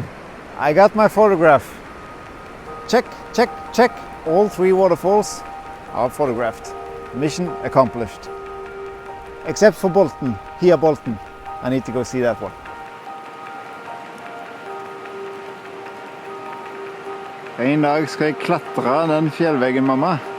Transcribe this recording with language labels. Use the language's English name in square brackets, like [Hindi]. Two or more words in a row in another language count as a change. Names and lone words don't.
[English] I got my photograph. Check, check, check. All 3 waterfalls are photographed. Mission accomplished. Except for Hiafossen. I need to go see that one. [Norwegian] En dag skal jeg klatre den fjellveggen, mamma.